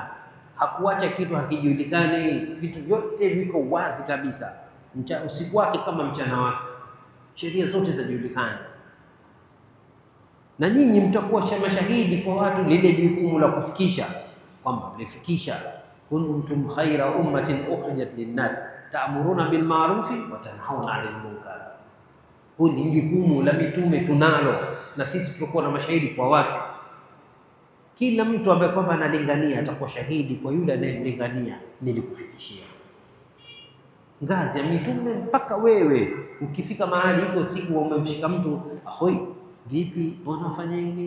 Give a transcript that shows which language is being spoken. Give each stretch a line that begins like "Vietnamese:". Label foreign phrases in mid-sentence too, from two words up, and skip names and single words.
Swahili: Hakuacha kitu hakijulikane, vitu vyote viko wazi kabisa. Usiku wake kama mchana wake, sheria zote zinajulikana, na nyinyi mtakuwa mashahidi kwa watu lile jukumu la kufikisha, kwamba mlifikisha.
Arabic: كنتم خير أمة أخرجت للناس تأمرون بالمعروف وتنهون عن المنكر.
Swahili: Hili ni jukumu la mitume tunalo, na sisi tutakuwa na mashahidi kwa watu. Kila mtu ambaye kwamba analingania atakuwa shahidi kwa yule anayemlingania, nilikufikishia. Ngazi ya mitume mpaka wewe ukifika mahali iko siku umemshika mtu, ahoi, vipi unafanya hivi?